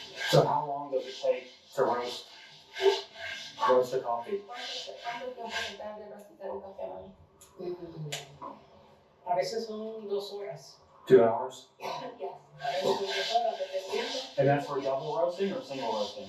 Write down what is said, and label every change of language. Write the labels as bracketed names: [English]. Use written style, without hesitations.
[English] So how long does it take to roast the coffee? [Spanish] ¿Cuánto tiempo se tarda de rostizar un café, mami? A veces son 2 horas. [English] 2 hours. Yes. [Spanish] A veces son 2 horas, dependiendo. [English] And that's for double roasting or single roasting?